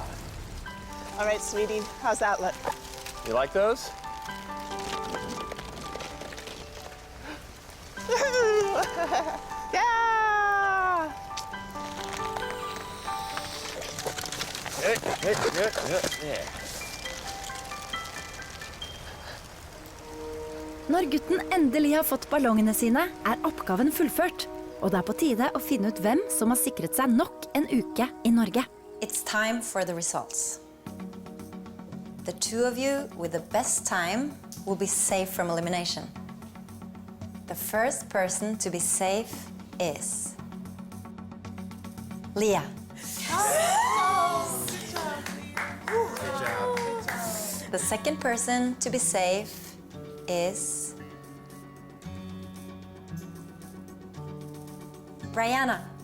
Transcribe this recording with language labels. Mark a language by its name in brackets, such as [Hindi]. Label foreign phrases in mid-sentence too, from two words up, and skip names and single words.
[Norwegian] All right, sweetie, how's that look? You like those? Yeah! Yeah. Når gutten endelig har fått ballongene sine, er oppgaven fullført. Og det er på tide å finne ut hvem som har sikret seg nok en uke i Norge. [English] It's time for the results. The 2 of you with the best time will be safe from elimination. The first person to be safe is Leah. The second person to be safe is Brianna.